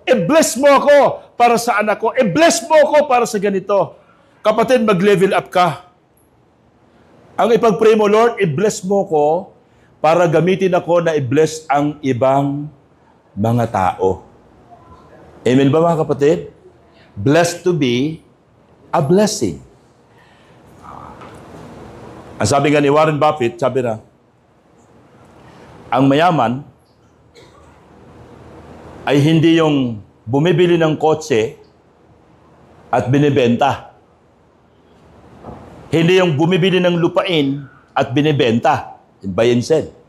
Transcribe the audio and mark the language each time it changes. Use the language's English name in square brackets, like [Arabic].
[Filipino] I-bless mo ako para sa anak ko. I-bless mo ako para sa ganito. Kapatid, mag-level up ka. Ang ipag-pray mo, Lord, i-bless mo ko para gamitin ako na i-bless ang ibang mga tao. Amen ba, mga kapatid? [English] Blessed to be a blessing. [Filipino] Ang sabi nga ni Warren Buffett, sabi na, ang mayaman ay hindi yung bumibili ng kotse at binibenta. Hindi yung bumibili ng lupain at binibenta. [English] Buy and sell.